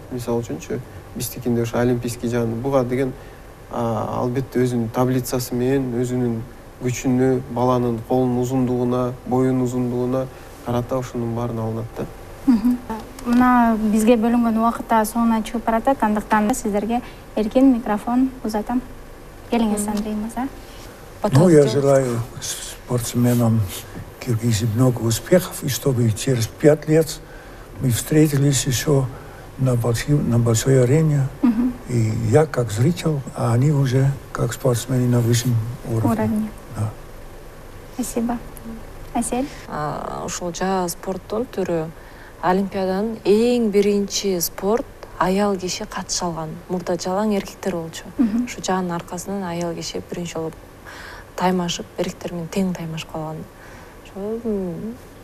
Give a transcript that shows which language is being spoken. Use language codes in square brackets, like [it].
[ky] Мисалы үчүнчү, биздикинде ошо олимпийский жааны буга деген албетте өзүнүн таблицасы менен, өзүнүн күчүнө, баланын колунун узундугуна, боюнун узундугуна карата ошонун баарын алынат да. Мына бизге бөлүнгөн убакыт да соңуна чыгып баратат. Андыктан сиздерге эркин микрофон узатам. Келиңиз, Андрей мырза. [ru] Ну, я желаю спортсменам Киргизии много успехов, и чтобы через 5 лет мы встретились еще на большой арене, и я как зритель, а они уже как спортсмены на высшем уровне. Да. Спасибо. Асель? [ky] Ушул жаа спорттун түрү олимпиаданын эң биринчи спорт аял киши катыша алган. Мурда жалаң эркектер болчу. Ушу жаанын аркасынан аял киши биринчи жолу таймашып, эркектер менен тең таймашып калган.